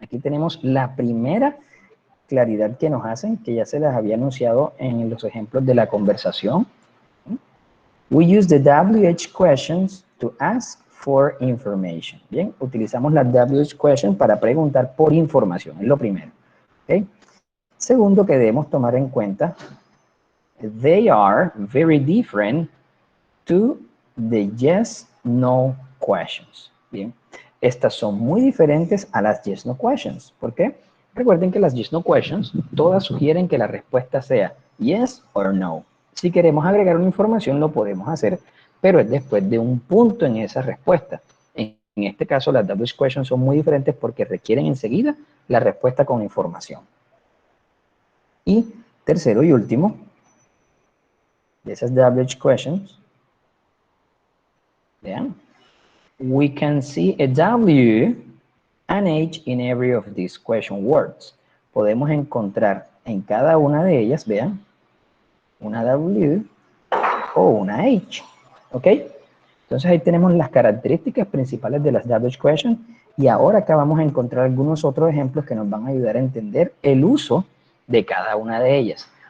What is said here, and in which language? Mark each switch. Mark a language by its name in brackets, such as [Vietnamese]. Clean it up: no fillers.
[Spanish] Aquí tenemos la primera claridad que nos hacen, que ya se las había anunciado en los ejemplos de la conversación. [English] We use the WH questions to ask for information. [Spanish] Bien, utilizamos las WH questions para preguntar por información, es lo primero. [English] Okay. [Spanish] Segundo que debemos tomar en cuenta, [English] they are very different to the yes, no questions. [Spanish] Bien, estas son muy diferentes a las yes, no questions. ¿Por qué? Recuerden que las yes, no questions, todas sugieren que la respuesta sea yes or no. Si queremos agregar una información, lo podemos hacer, pero es después de un punto en esa respuesta. En este caso, las WH questions son muy diferentes porque requieren enseguida la respuesta con información. Y tercero y último, de esas WH questions, vean, [English] we can see a W and H in every of these question words. [Spanish] Podemos encontrar en cada una de ellas, vean, una W o una H, ¿ok? Entonces ahí tenemos las características principales de las WH questions y ahora acá vamos a encontrar algunos otros ejemplos que nos van a ayudar a entender el uso de cada una de ellas.